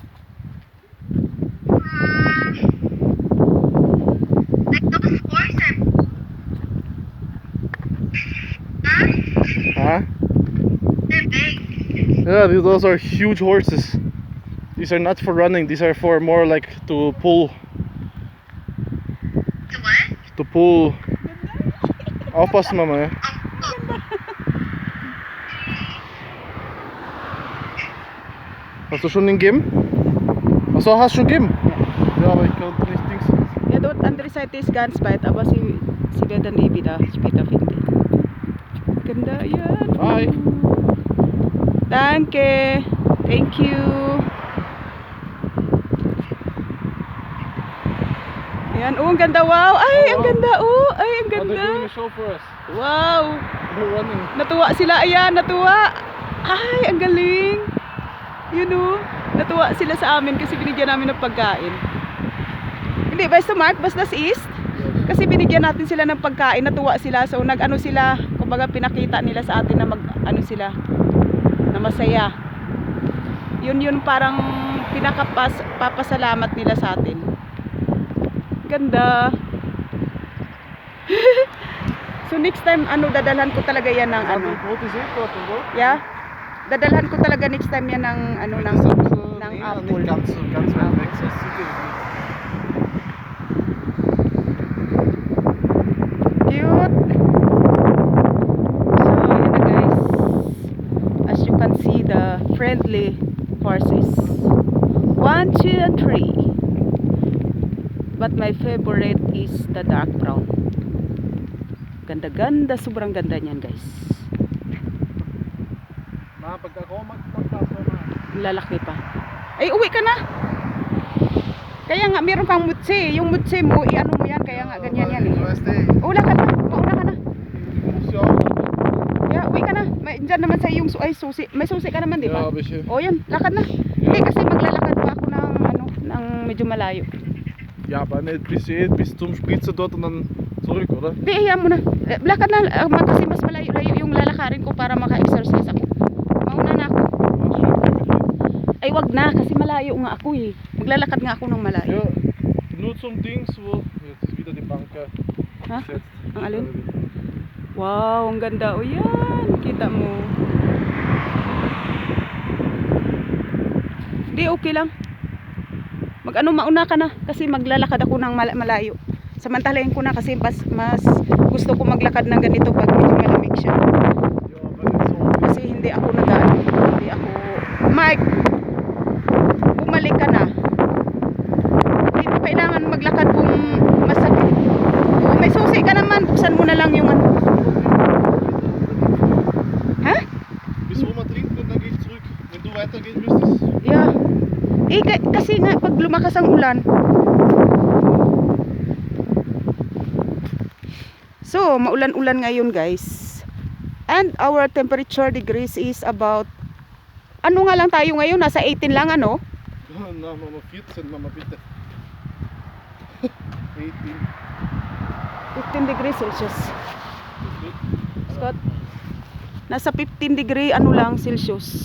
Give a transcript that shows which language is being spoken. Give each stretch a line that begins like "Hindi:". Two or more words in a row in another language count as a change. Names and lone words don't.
English: Like those horses. Huh? Huh? They're big. Yeah, those are huge horses. These are not for running. These are for more like to pull. To what? To pull.
German: Aufpassen, Mama. Ja. Hast du schon den gegeben? Achso, hast du schon gegeben? Ja, aber ich konnte nicht Dings. ja, dort andere Seite ist ganz weit, aber sie werden wieder später finden.
Filipino: Ganda, yan.
English: Hi.
German: Danke.
English: Thank you.
Filipino: Ayan, oh, ang ganda, wow. Ay, ang wow. ganda, oh. Ay, ang
English: Oh, they're doing
Filipino: ganda.
English: a show for us. Wow. They're running.
Filipino: Natuwa sila, ayan, natuwa. Ay, ang galing.
English: You know,
Filipino: natuwa sila sa amin kasi binigyan namin ng pagkain. Hindi, basta Mark, basta east. Kasi binigyan natin sila ng pagkain, natuwa sila. So, nag-ano sila, kumbaga pinakita nila sa atin na mag-ano sila, na masaya. Yun parang papasalamat nila sa atin. Ganda. So
English: next time
Filipino: dadalhan ko talaga yan ng ano.
English: Yeah.
Filipino: Dadalhan ko talaga
English: next time
Filipino: yan ng ano ng apple.
German: Ganz weit weg, so sieht ihr nicht.
English: Cute.
Filipino: So yun na guys.
English: As you can see the friendly horses. 1, 2, and 3. But my favorite is the dark brown.
Filipino: Ganda-ganda, sobrang ganda niyan guys. Ma, pag ako magpapasok na. Lalaki pa. Ay, uwi ka na. Kaya nga, meron kang mutsi. Yung mutsi mo, i-ano mo yan. Kaya nga, ganyan yan eh. Ula ka na. Mauna ka na. Kaya, uwi ka na. Diyan naman sa iyong susi. May susi ka naman, di ba?
German: Ja, bisschen.
Filipino: O, yan. Lakad na. Hindi, kasi maglalakad pa ako ng medyo malayo.
German: Ja, aber nicht bis zum Spitze dort und dann zurück, oder?
Filipino: Hindi, iyan mo na. Lakad na. Kasi mas malayo-layo yung lalakarin ko para maka-exercise ako. Mauna na ako. Ay, wag na. Kasi malayo nga ako eh. Maglalakad nga ako ng malayo.
German: Ja, nur zum Dings, wo. Jetzt ist wieder die Bank Ha? abgesetzt.
Filipino: Ang alin? Wow, ang ganda. O yan, kita mo. Di, okay lang. Mauna ka na. Kasi maglalakad ako ng malayo. Samantalahin ko na kasi mas gusto ko maglakad ng ganito pag medyo malamig siya.
German: Ja, aber nicht so.
Filipino: Kasi hindi ako hindi ako... Mike! Bumalik ka na. Hindi mo kailangan maglakad kung masakit. Kung may susi ka naman, buksan mo na lang yung ano. Ha?
German: Bis wo man trinkt und dann geht's zurück. weitergeht, müsste es.
English: Yeah.
Filipino: Kasi nga pag lumakas ang ulan. So, maulan-ulan ngayon, guys.
English: And our temperature degrees is about
Filipino: ano nga lang tayo ngayon, nasa 18 lang ano?
German: Na, Mama 14, Mama bitte. 18.
English: 15 degrees Celsius.
Filipino: Scott, nasa 15 degree ano lang Celsius.